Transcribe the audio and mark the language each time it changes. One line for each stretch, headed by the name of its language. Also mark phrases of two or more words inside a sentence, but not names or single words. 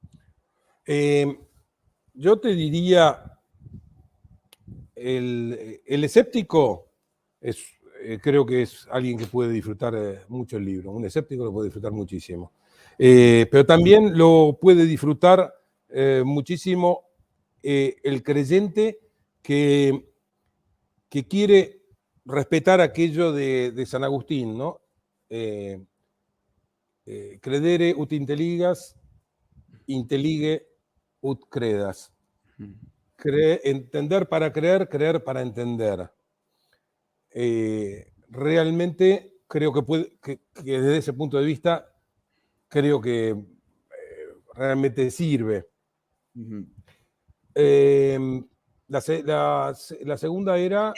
Spanish: Yo te diría, el escéptico creo que es alguien que puede disfrutar mucho el libro. Un escéptico lo puede disfrutar muchísimo. Pero también lo puede disfrutar muchísimo el creyente que quiere respetar aquello de San Agustín, ¿no?
Latin: Credere ut intelligas, intellige ut credas.
Spanish: Entender para creer, creer para entender. Realmente creo que desde ese punto de vista, creo que realmente sirve. La segunda era...